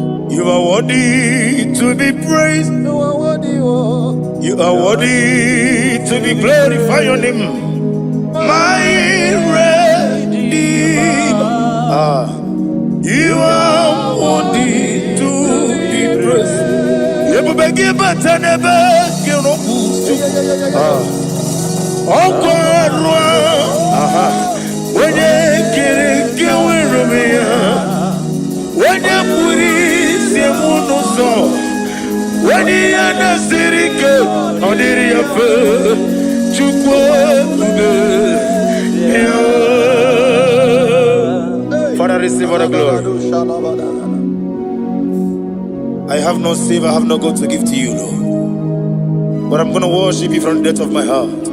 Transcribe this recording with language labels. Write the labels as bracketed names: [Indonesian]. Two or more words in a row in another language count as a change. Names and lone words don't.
[English] You are worthy to be praised. You are worthy, oh. You are worthy to be glorified, your name. My Redeemer. Ah. You are worthy to be praised. [Igbo] Ebube gị bata n'ebe gị nọkwu. Ah. Ọkụ ọrụ a. Aha. Onye kere nke nwere onwe ya. Onye pụrụ isi mụ n'ụzọ, onye ihe na-esiri ike, ọ dịrị ya mfe. Chukwu ebube, [English] yeah. Father, receive all the glory. I have no silver, I have no gold to give to you, Lord. But I'm gonna worship you from the depth of my heart.